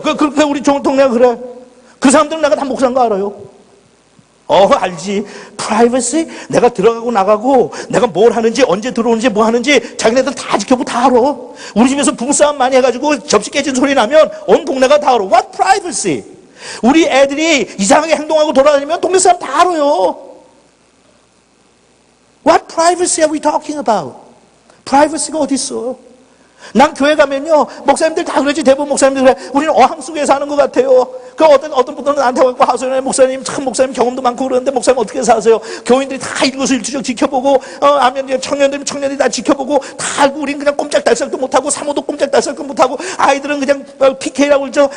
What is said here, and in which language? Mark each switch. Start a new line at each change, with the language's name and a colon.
Korean: 그 우리 동네가 그래. 그 사람들은 내가 다 목사인 거 알아요. 알지. 프라이버시? 내가 들어가고 나가고 내가 뭘 하는지 언제 들어오는지 뭐 하는지 자기네들 다 지켜보고 다 알아. 우리 집에서 부부싸움 많이 해가지고 접시 깨진 소리 나면 온 동네가 다 알아.
English: What privacy?
Korean: 우리 애들이 이상하게 행동하고 돌아다니면 동네 사람 다 알아요.
English: What privacy are we talking about?
Korean: 프라이버시가 어디 있어? 난 교회 가면요 목사님들 다 그러지. 대부분 목사님들 그래. 우리는 어항 속에 사는 것 같아요. 그 어떤 분들은 나한테 와서 하소연해. 목사님 참 목사님 경험도 많고 그러는데 목사님 어떻게 사세요? 교인들이 다 일거수일투족 지켜보고 아멘 청년들이 다 지켜보고 다 알고 우리는 그냥 꼼짝달싹도 못하고 사모도 꼼짝달싹도 못하고 아이들은 그냥 PK라고 그러죠.